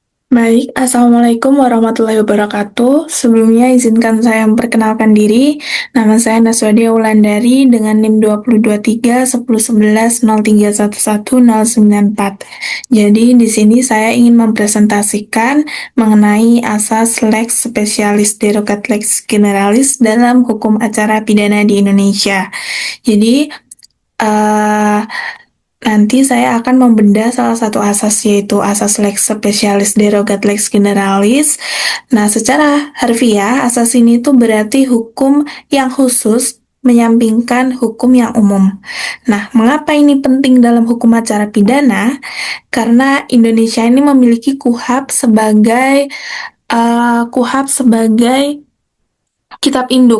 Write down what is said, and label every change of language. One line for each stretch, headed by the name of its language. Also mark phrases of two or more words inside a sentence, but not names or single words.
Indonesian: Baik,
Arabic: السلام عليكم ورحمة الله وبركاته.
Indonesian: Sebelumnya izinkan saya memperkenalkan diri. Nama saya Naswadia Wulandari dengan NIM 2023-1011-0311-094. Jadi di sini saya ingin mempresentasikan mengenai asas
Latin: lex specialis derogat lex generalis
Indonesian: dalam hukum acara pidana di Indonesia. Jadi eh, nanti saya akan membedah salah satu asas yaitu asas
Latin: lex specialis derogat lex generalis.
Indonesian: Nah, secara harfiah asas ini tuh berarti hukum yang khusus menyampingkan hukum yang umum. Nah, mengapa ini penting dalam hukum acara pidana? Karena Indonesia ini memiliki KUHP sebagai kitab induk.